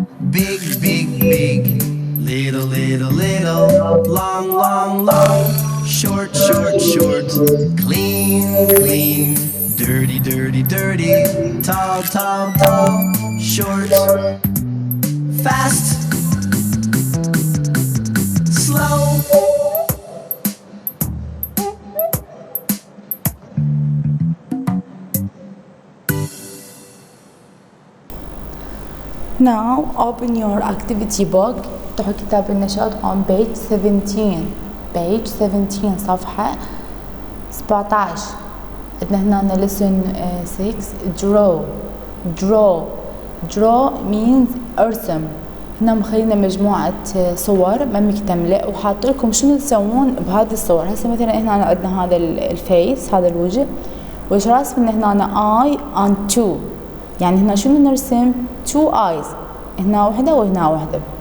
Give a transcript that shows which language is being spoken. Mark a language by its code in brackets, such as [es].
[en] Big, big, big, little, little, little, long, long, long, short, short, short, clean, clean, dirty, dirty, dirty, tall, tall, tall, short, fast, slow. Now open your activity book. [ar] افتحوا كتاب النشاط [en] on page 17. page 17 [ar] صفحة 17. عندنا هنا [en] lesson 6 draw. draw. draw means [ar] ارسم. هنا مخلينا مجموعة صور ما مكتملة وحاط لكم شنو تسوون بهذه الصور. هسه مثلا هنا عندنا هذا الفيس، هذا الوجه، وش راسمنا هنا اي [en] and two. [ar] يعني هنا شنو نرسم؟ [en] two eyes، [ar] هنا وحدة وهنا وحدة.